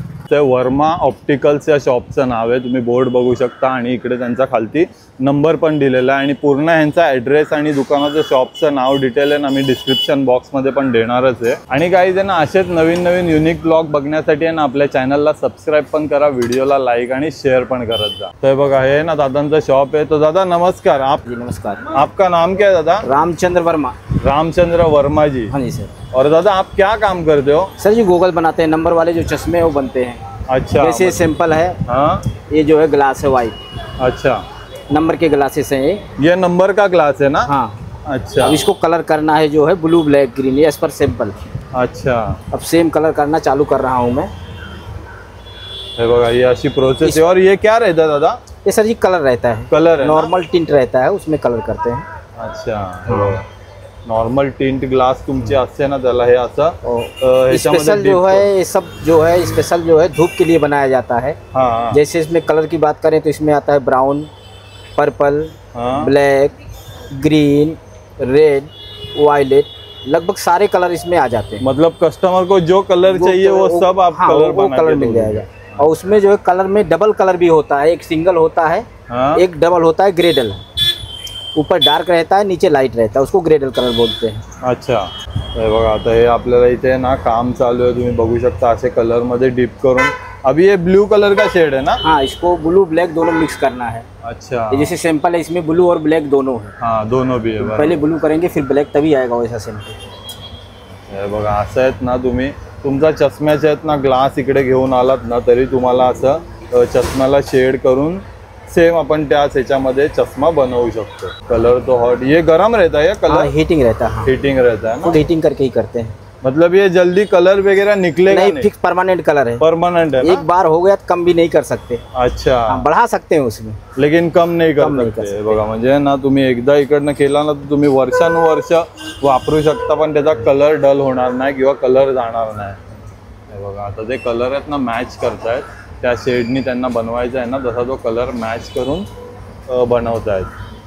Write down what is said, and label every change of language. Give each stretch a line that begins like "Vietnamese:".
Marathi: ते वर्मा ऑप्टिकल्स या शॉपचं नाव आहे। तुम्ही बोर्ड बघू शकता आणि इकडे त्यांचा खालती नंबर पण दिलेला आहे। आणि पूर्ण ह्यांचा ॲड्रेस आणि दुकानाचं शॉपचं नाव डिटेल आहे ना मी डिस्क्रिप्शन बॉक्समध्ये पण देणारच आहे। आणि गाईज आहे ना असेच नवीन युनिक ब्लॉग बघण्यासाठी आहे ना आपल्या चॅनलला सबस्क्राईब पण करा, व्हिडिओला लाईक आणि शेअर पण करत जा। तर बघा, हे ना दादांचं शॉप आहे। तो दादा नमस्कार।
Hindi: जी नमस्कार। आपका नाम क्या है दादा? रामचंद्र वर्मा। रामचंद्र वर्मा जी। हाँ जी सर। और दादा आप क्या काम करते हो? सर जी गूगल बनाते हैं, नंबर वाले जो चश्मे हैं वो बनते हैं। अच्छा, वैसे सिंपल है। हाँ, ये जो है ग्लास है वाइट अच्छा, नंबर के ग्लासेस हैं ये नंबर का ग्लास है ना? हाँ। अच्छा, अब इसको कलर करना है जो है ब्लू ब्लैक ग्रीन, ये एज पर सिंपल। अच्छा, अब सेम कलर करना चालू कर रहा हूँ मैं।
Marathi: हे बघा,
Hindi: ये अशी प्रोसेस है। और ये क्या रहता है दादा? ये सर जी कलर रहता है, कलर है, नॉर्मल टिंट रहता है, उसमें कलर करते हैं।
Marathi: अच्छा, नॉर्मल टिंट ग्लास तुमचे असते ना त्याला हे असं
Hindi: स्पेशल जो है ये सब जो है स्पेशल जो है धूप के लिए बनाया जाता है। हाँ, जैसे इसमें कलर की बात करें तो इसमें आता है ब्राउन, पर्पल, हाँ, ब्लैक, ग्रीन, रेड, वायलेट, लगभग सारे कलर इसमें आ जाते हैं। मतलब कस्टमर को जो कलर चाहिए वो सब आप कलर मिल जाएगा। और उसमें जो है कलर में डबल कलर भी होता है, एक सिंगल होता है, हाँ, एक डबल होता है, ग्रेडल। ऊपर डार्क रहता है, नीचे लाइट रहता है, उसको ग्रेडल कलर बोलते हैं।
Marathi: अच्छा, हे बघा, आता हे आपल्याला इथे ना काम चालू आहे। तुम्ही बघू शकता असे कलर मध्ये डिप करून।
Hindi: अभी ये ब्लू कलर का शेड है ना? हाँ, इसको ब्लू ब्लैक दोनों मिक्स करना है। अच्छा, ये जैसे सिंपल है, इसमें ब्लू और ब्लैक दोनों है। हाँ, दोनों भी है। पहले ब्लू करेंगे फिर ब्लैक, तभी आएगा वैसा सिंपल।
Marathi: हे बघा, असं आहेत ना तुम्ही तुमचा चष्म्याचे आहेत ना ग्लास इकडे घेऊन आलात ना तरी तुम्हाला असं चष्म्याला शेड करून सेम अपन त्याच ह्याच्यामध्ये चश्मा बनवू शकतो।
Hindi: कलर तो हॉट, ये गरम रहता है, कलर हीटिंग रहता है। हीटिंग रहता है ना? हीटिंग करके ही करते हैं। मतलब ये जल्दी कलर वगैरह निकलेगा नहीं? फिक्स परमानेंट कलर है, परमानेंट है ना? एक बार हो गया तो कम भी नहीं कर सकते। अच्छा, बढ़ा सकते हैं उसमें, लेकिन कम नहीं कर सकते।
Marathi: बघा, म्हणजे ना तुम्ही एकदा इकडनं केला ना तर तुम्ही वर्षानुवर्ष वापरू शकता, पण त्याचा कलर डल होणार नाही किंवा कलर जाणार नाही। हे बघा, आता ते कलर आहेत ना मॅच करतायत, त्या शेडनी त्यांना बनवायचा आहे ना तसा तो कलर मॅच करून बनवतायत।